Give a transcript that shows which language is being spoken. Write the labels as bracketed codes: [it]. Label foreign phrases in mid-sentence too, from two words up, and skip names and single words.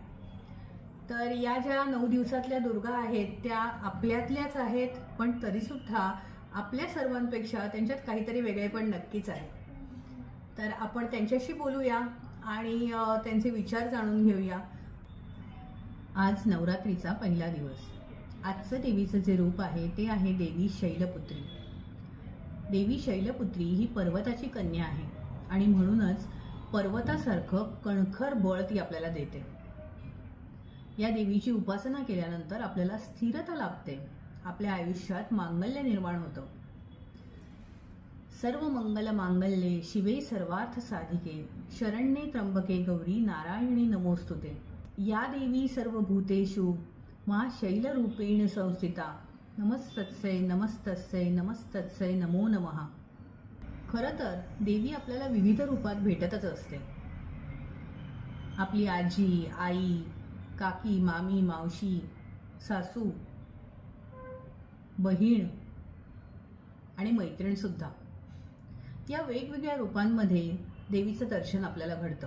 [mr] तर या ज्या 9 दिवसातल्या दुर्गा आहेत त्या आपल्यातल्याच आहेत, पण तरीसुद्धा आपल्या सर्वांपेक्षा त्यांच्यात काहीतरी वेगळेपण नक्कीच आहे। तर आपण त्यांच्याशी बोलूया आणि त्यांचे विचार जाणून घेऊया। आज नवरात्रीचा पहिला दिवस। आजचं देवीचं जे रूप आहे ते आहे देवी शैलपुत्री। देवी शैलपुत्री ही पर्वताची कन्या आहे आणि म्हणूनच पर्वतासारखं कणखर बळ ती आपल्याला देते। या देवीची उपासना केल्यानंतर आपल्याला स्थिरता लाभते, आपल्या आयुष्यात मांगल्य निर्माण होतं। [sa] सर्व मंगल मांगल्ये शिवे सर्वार्थ साधिके शरण्ये त्र्यंबके गौरी नारायणी नमोस्तुते। या देवी सर्वभूतेषु मा शैलरूपेण संस्थिता नमस्तस्यै नमस्तस्यै नमस्तस्यै नमो नमः। [mr] खरं तर देवी आपल्याला विविध रूपात भेटतच असते। आपली आजी, आई, काकी, मामी, मावशी, सासू, बहीण आणि मैत्रीण सुद्धा, या वेगवेगळ्या रूपांमध्ये देवीचं दर्शन आपल्याला घडतं।